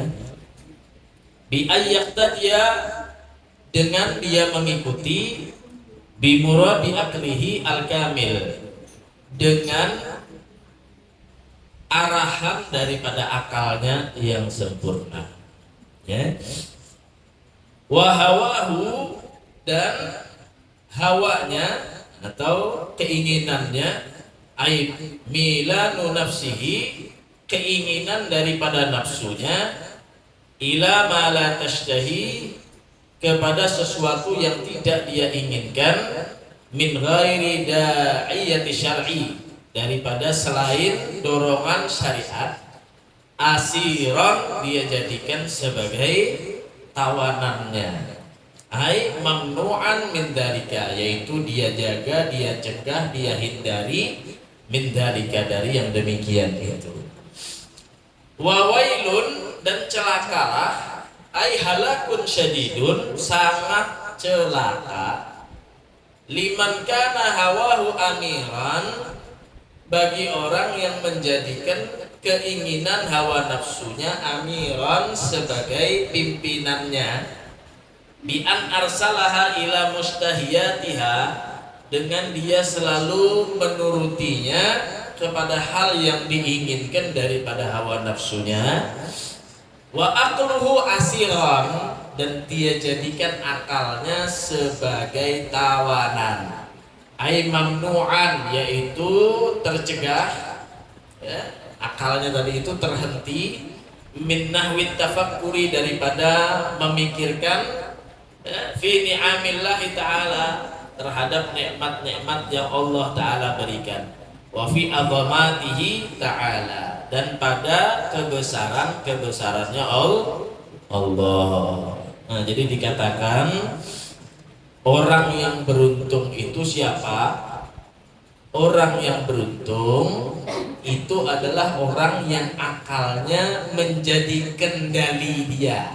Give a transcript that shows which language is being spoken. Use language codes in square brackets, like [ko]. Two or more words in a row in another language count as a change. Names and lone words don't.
[ar] بأن يقتدي, [id] dengan dia mengikuti [ar] بمراد عقله الكامل, [id] dengan arahan daripada akalnya yang sempurna ya. Wahawahu, dan hawanya atau keinginannya, [ar] أي ميلان نفسه, [id] keinginan daripada nafsunya, [ar] إلى ما لا تشتهي, [id] kepada sesuatu yang tidak dia inginkan, [ar] من غير داعية شرعي, [id] daripada selain dorongan syariat, asiron dia jadikan sebagai tawanannya, [ar] أي ممنوعا من ذلك, [id] yaitu dia jaga, dia cegah, dia hindari [ar] من ذلك, [id] dari yang demikian itu. [ar] وويل, [id] dan celakalah, [ar] أي هلاك شديد, [id] sangat celaka, [ar] لمن كان هواه أميرا, [id] bagi orang yang menjadikan keinginan hawa nafsunya amiran sebagai pimpinannya, [ar] بأن أرسلها إلى مشتهياتها, [id] dengan dia selalu menurutinya kepada hal yang diinginkan daripada hawa nafsunya. [ar] وعقله أسيرا, [id] dan dia jadikan akalnya sebagai tawanan, [ar] أي ممنوعا, [id] yaitu tercegah ya. Akalnya tadi itu terhenti, [ar] من نحو التفكر, [id] daripada memikirkan [ar] في نعم الله تعالى, [id] terhadap nikmat-nikmat yang Allah Ta'ala berikan, [ar] وفي عظمته تعالى, [id] dan pada kebesaran-kebesarannya Allah. Nah, jadi dikatakan orang yang beruntung itu siapa? Orang yang beruntung itu adalah orang yang akalnya menjadi kendali dia.